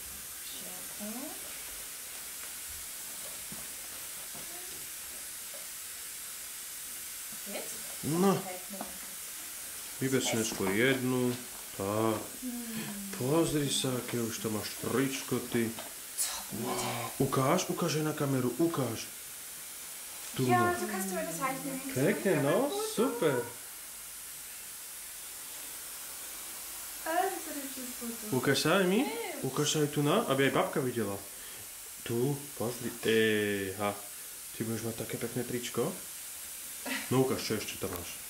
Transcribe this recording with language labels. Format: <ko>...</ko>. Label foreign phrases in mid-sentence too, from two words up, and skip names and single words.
<sk>No, vyber si neskôr jednu, tak. Pozri sa, aké už tam máš tričko, ty. Wow. Ukáž aj na kameru, ukáž. Tu</sk> <de>Ja, so kannst du mir das halten.</de> <sk>Pekne, no, super. Ukáž sa aj mi? Ukáž sa aj tu na, aby aj babka videla. Tu, pozri. Ty budeš mať také pekné tričko? No ukáž, čo ešte tam máš.</sk>